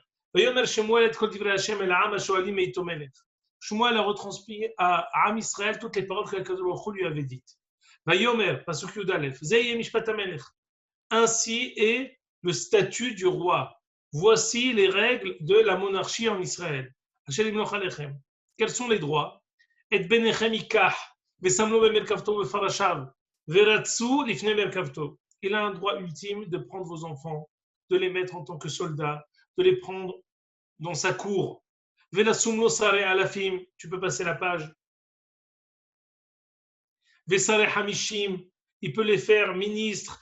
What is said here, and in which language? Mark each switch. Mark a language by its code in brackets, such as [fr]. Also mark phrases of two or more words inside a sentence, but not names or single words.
[fr] Shmuel a retransmis à Am Israël toutes les paroles que [he] הקדוש ברוך הוא [fr] lui avait dites. [he] ויאמר, פסוק יוד אלף, זה משפט המלך. [fr] Ainsi est le statut du roi. Voici les règles de la monarchie en Israël. Quels sont les droits? Et [he] בניכם יקח, ושם לו במרכבתו ובפרשיו, ורצו לפני מרכבתו. [fr] Il a un droit ultime de prendre vos enfants, de les mettre en tant que soldats, de les prendre dans sa cour. [he] ולשום לו שרי אלפים, [fr] tu peux passer la page. [he] ושרי חמשים, [fr] il peut les faire ministres.